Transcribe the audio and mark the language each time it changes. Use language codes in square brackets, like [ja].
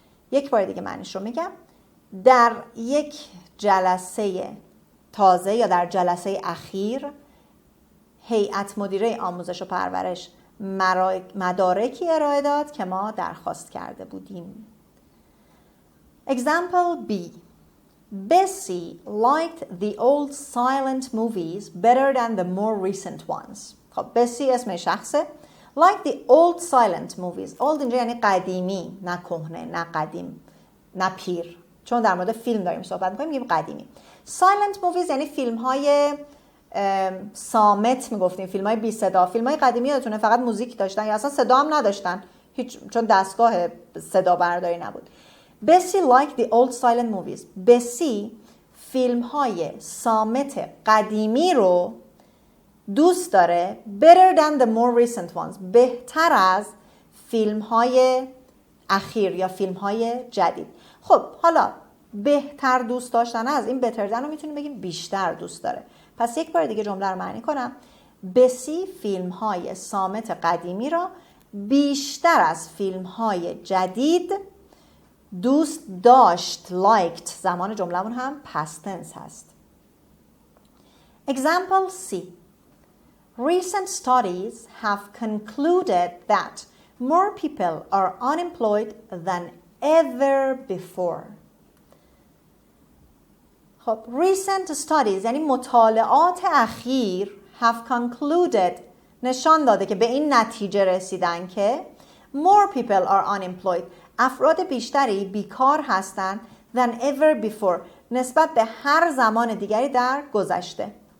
[fa] یک بار دیگه معنیش رو میگم. در یک جلسه تازه یا در جلسه اخیر هیئت مدیره آموزش و پرورش مدارکی ارائه داد که ما درخواست کرده بودیم. [en] Example B. Bessie liked the old silent movies better than the more recent ones. [fa] خب بسی اسم شخصه. [en] Like the old silent movies. [fa] Old اینجا یعنی قدیمی، نه کهنه، نه قدیم، نه پیر. چون در مورد فیلم داریم صحبت می‌کنیم میگیم قدیمی. [en] Silent movies [fa] یعنی فیلم‌های صامت میگفتیم، فیلم‌های بی صدا. فیلم‌های قدیمی یادتونه فقط موزیک داشتن یا اصلا صدا هم نداشتن، چون دستگاه صدا برداری نبود. [en] Bessie liked the old silent movies. [fa] بسی فیلم‌های صامت قدیمی رو دوست داره. [en] Better than the more recent ones. [fa] بهتر از فیلم‌های اخیر یا فیلم‌های جدید. خب حالا بهتر دوست داشتن از این [en] better than [fa] رو میتونیم بگیم بیشتر دوست داره. پس یک بار دیگه جمله رو معنی کنم. بسی فیلم‌های صامت قدیمی را بیشتر از فیلم‌های جدید دوست داشت. liked زمان جمله‌مون هم [en] past tense [fa] هست. [en] Example C. Recent studies have concluded that more people are unemployed than ever before. [fa] خب [en] recent studies [fa] یعنی مطالعات اخیر [en] have concluded [fa] نشان داده که به این نتیجه رسیدن که [en] more people are unemployed [fa] افراد بیشتری بیکار هستند [en] than ever before [fa] نسبت به هر زمان دیگری در گذشته.